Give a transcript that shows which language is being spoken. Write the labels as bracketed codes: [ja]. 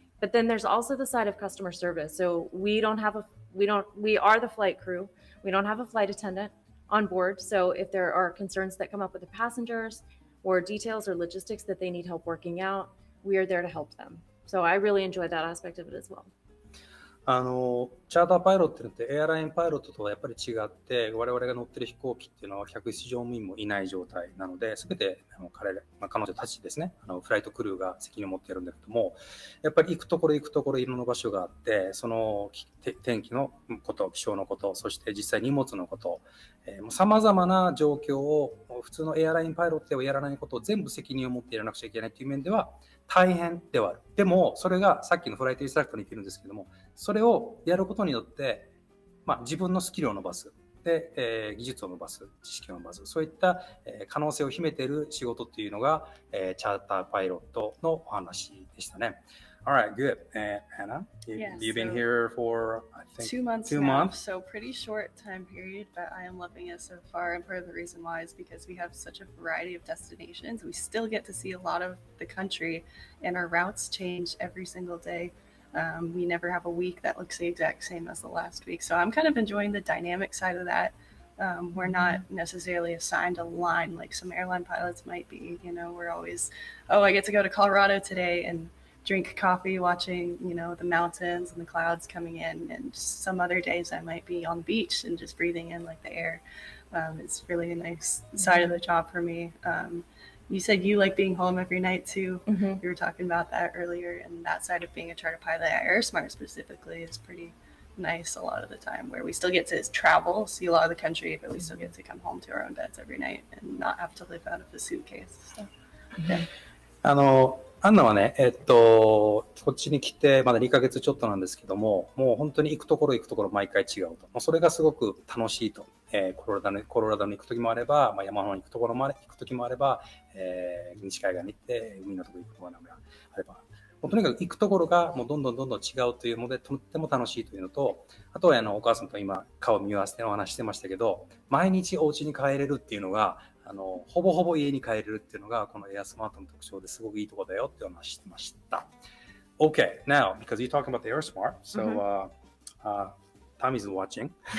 [en] But then there's also the side of customer service. So we are the flight crew. We don't have a flight attendant on board. So if there are concerns that come up with the passengers or details or logistics that they need help working out, we are there to help them. So I really enjoy that aspect of it as well. [ja] チャーターパイロットってエアラインパイロットとはやっぱり違って、我々が乗ってる飛行機っていうのは客室乗務員もいない状態なので、全て彼女たちですね、フライトクルーが責任を持っているんだけども、やっぱり行くところいろんな場所があって、その天気のこと、気象のこと、そして実際荷物のこと、さまざまな状況を普通のエアラインパイロットではやらないことを全部責任を持ってやらなくちゃいけないという面では大変ではある。でもそれがさっきのフライトインストラクターに言ってるんですけども、それをやることによって、自分のスキルを伸ばす、で、技術を伸ばす、知識を伸ばす、そういった、可能性を秘めている仕事っていうのが、チャーターパイロットのお話でしたね。 [en] All right, good. Anna, you've been here for, I think, 2 months. 2 now, months. So pretty short time period, but I am loving it so far. And part of the reason why is because we have such a variety of destinations. We still get to see a lot of the country, and our routes change every single day. We never have a week that looks the exact same as the last week. So I'm kind of enjoying the dynamic side of that. We're not necessarily assigned a line like some airline pilots might be. You know, we're always, I get to go to Colorado today and drink coffee watching, the mountains and the clouds coming in. And some other days I might be on the beach and just breathing in like the air. It's really a nice side of the job for me. You said you like being home every night too. We were talking about that earlier, and that side of being a charter pilot at AirSmart specifically is pretty nice a lot of the time, where we still get to travel, see a lot of the country, but we still get to come home to our own beds every night and not have to live out of a suitcase. So, yeah. [ja] アンナはね、こっちに来てまだ2ヶ月ちょっとなんですけども、もう本当に行くところ毎回違うと。もうそれがすごく楽しいと。コロラドに行くときもあれば、山の方に行くときもあれば、西海岸に行って海のところに行くところもあれば、もうとにかく行くところがもうどんどん違うというので、とっても楽しいというのと、あとはお母さんと今顔見合わせてお話してましたけど、毎日お家に帰れるっていうのが、ほぼほぼ家に帰れるっていうのがこのエアスマートの特徴ですごくいいところだよってお話してました。 [en] Okay, now because you're talking about the AirSmart, so Tommy's watching.